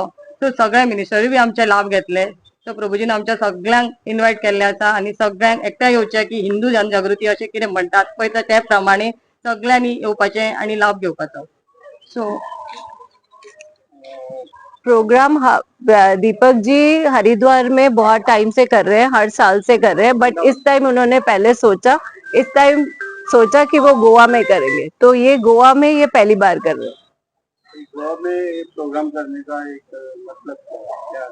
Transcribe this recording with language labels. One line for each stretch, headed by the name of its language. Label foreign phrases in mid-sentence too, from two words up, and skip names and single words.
Konkani: सो सगळे मिनिस्टरूय बी आमचे लाभ घेतले. सो प्रभूजीन आमच्या सगळ्यांक इन्व्हाइट केल्ले आसा आनी सगळ्यांक एकठांय येवचे की हिंदू जनजागृती अशें कितें म्हणटात पळय त्या प्रमाणे सगळ्यांनी येवपाचे आणि लाभ घेवपाचो. सो
Hindi: प्रोग्राम दीपक जी हरिद्वार में बहुत टाइम से कर रहे हैं, हर साल से कर रहे हैं, बट इस टाइम उन्होंने पहले सोचा कि वो गोवा में करेंगे, तो ये गोवा में ये पहली बार कर रहे हैं. गोवा में प्रोग्राम करने का एक मतलब क्या?